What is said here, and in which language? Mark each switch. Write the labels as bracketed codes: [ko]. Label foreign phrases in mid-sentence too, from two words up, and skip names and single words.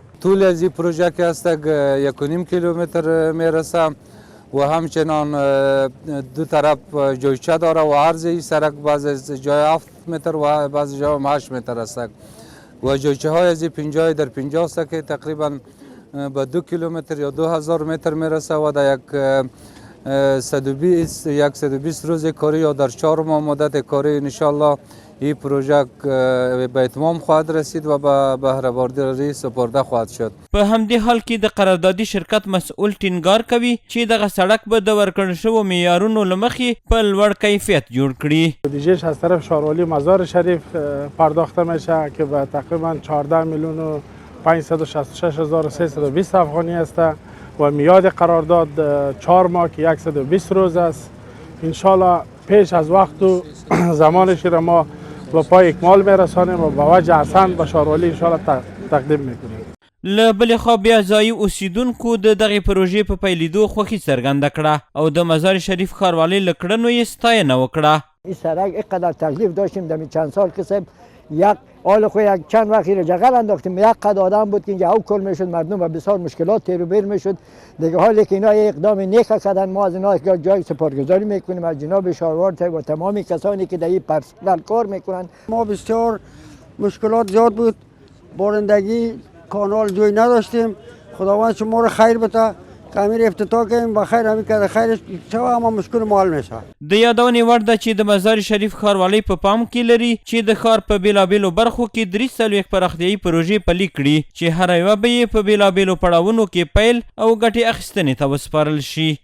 [fa] طول از این پروژه که است 1.5 کیلومتر میرسه و همچنان دو طرف جویچه داره و عرض این سرک بعض جای 7 متر و بعض جای 8 متر است و جویچه های از 50 در 50 است که تقریبا به 2 کیلومتر یا 2000 متر میرسه و در یک 120 روز کاری یا در 4 ماه مدت کاری انشالله این پروژه به اتمام خواهد رسید و به بهره‌برداری سپرده خواهد شد. [ps] په همدې حال کې د قراردادي شرکت مسؤل ټینګار کوي چې دغه سړک به د ورکړل شوو معیارونو له مخې په لوړ کیفیت جوړ کړي. [fa] بودجهش از طرف شهروالی مزار شریف پرداخته میشه که به تقریبا 14 میلیون و 566,320 افغانی است و میاد قرارداد 4 ماه که 120 روز است. انشالله پیش از وقت و زمانش را ما به پای اکمال میرسانیم و به وجه احسن به شهروالی انشالله تقدیم میکنیم. [ps] له بلې خوا بیا ځایي اوسیدونکو د دغې پروژې په پیلېدو خوښي څرګنده کړه او د مزار شریف ښاروالۍ له کړنو یې ستاینه وکړه. [fa] این سرک اینقدر تکلیف داشتیم در چند سال که صاحب یک حال خو یک چند وقتی را جغل انداختیم، یک قد آدم بود که اینجا او کل میشد، مردم و بسیار مشکلات تیر و بیر میشد دیگه. حالی که اینا اقدام نیک کردن، ما از اینا جای سپاسگزاری میکنیم از جناب شهروار و تمامی کسانی که در این پرسنل کار میکنن. ما بسیار مشکلات زیاد بود، بارندگی کانال جوی نداشتیم. خداوند شما رو خیر بده که امیر افتتاح کنیم و خیر همین که خیرش شو اما مشکل مال میشه. [ps] د یادونې وړ ده چې د مزار شریف ښاروالۍ په پام کې لري چې د ښار په بیلابیلو برخو کې 43 پراختیایي پروژې پلي کړي چې هره یوه به یې په بیلابیلو پړاوونو کې پیل او ګټې اخیستنې ته وسپارل شي.